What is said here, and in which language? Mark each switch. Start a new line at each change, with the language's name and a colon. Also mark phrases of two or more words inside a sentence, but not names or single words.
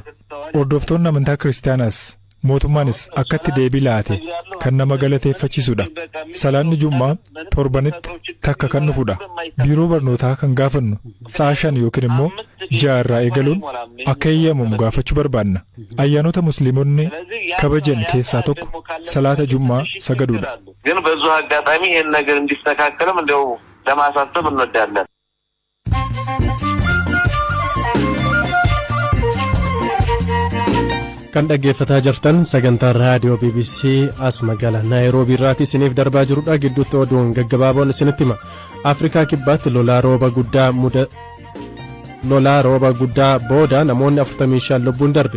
Oromo: Hordoftoonni amantaa kiristaanaas mootummaanis akkatti deebii laate kan nama galateeffachiisudha. Salaanni Jummaa torbanitti takka kan dhufudha. Biiroo barnootaa kan gaafannu sa'a 5 yookiin immoo 6 irraa eegaluun akka eeyyamamu gaafachuu barbaanna. Ayyaanota musliimonni kabajan keessaa tokko salaata Jummaa sagaduudha.
Amharic: ግን በዚሁ አጋጣሚ ይሄን ነገር እንዲስተካከልም እንደው ለማሳሰብ እንወዳለን።
Oromo: Kan dhaggeeffataa jirtan sagantaa raadiyoo BBC as magaalaa Naayiroobii irraati isiniif darbaa jirudha. Gidduutti oduun gaggabaaboon isinitti hima. Afrikaa kibbaatti lolaa rooba guddaa booda namoonni 45 lubbuun darbe.